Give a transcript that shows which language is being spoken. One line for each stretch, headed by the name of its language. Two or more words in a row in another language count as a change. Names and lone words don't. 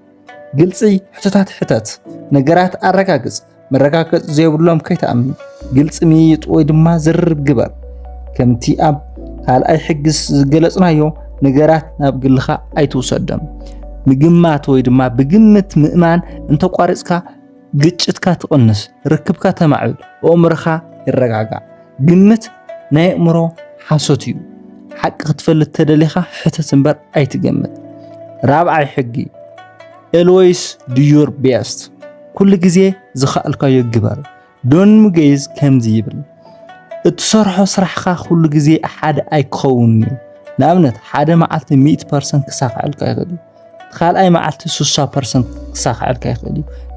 Tigrinya: ግልጺ ሕቶታት ሕተት ነገራት ኣረጋግጽ መረጋገጽ ዘይብሎም ከይተኣምን ግልጽ ምይይጥ ወይ ድማ ዝርብ ግበር ከምቲ ኣብ ካልኣይ ሕግስ ዝገለጽናዮ ነገራት ናብ ግልኻ ኣይትውሰዶም ምግማት ወይ ድማ ብግምት ምእማን እንተቋሪጽካ ግጭትካ ትቕንስ ርክብካ ተማዕብል ኣእምሮኻ ይረጋጋዕ ግምት ናይ ኣእምሮ ሓሶት እዩ ሓቂ ክትፈልጥ ተደሊኻ ሕተት እምበር ኣይትገምት ራብዓይ ሕጊ
English: always do your best
Tigrinya: ኩሉ ግዜ ዝኽኣልካዮ ግበር ዶን ሙጌዝ ከምዚ ይብል እትሰርሖ ስራሕካ ኩሉ ግዜ ሓደ ኣይክኸውን እዩ ንኣብነት ሓደ መዓልቲ 100% ክሳኽዓልካ ይኽእል እዩ ካልኣይ መዓልቲ 60% ክሳኽዓልካ ይኽእል እዩ